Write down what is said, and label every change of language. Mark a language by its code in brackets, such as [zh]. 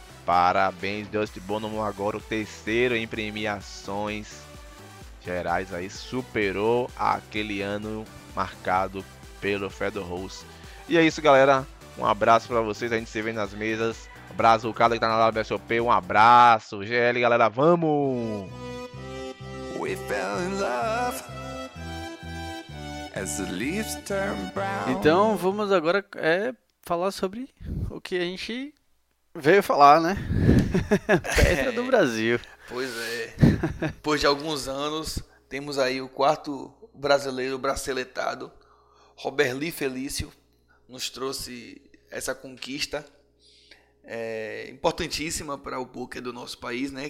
[pt] Parabéns, Justin Bonomo, agora o terceiro em premiações gerais aí, superou aquele ano marcado pelo Fedor Rose. E é isso, galera, um abraço pra vocês, a gente se vê nas mesas. Abraço o cara que tá na WSOP, um abraço GL, galera, vamos! [en] We fell in love as the leaves turn brown. [pt] Então vamos agora falar sobre o que a gente veio falar, né? Pedra do Brasil. Pois é, depois de alguns anos, temos aí o quarto brasileiro braceletado, Robert Lee Felício, nos trouxe essa conquista importantíssima para o poker do nosso país, né?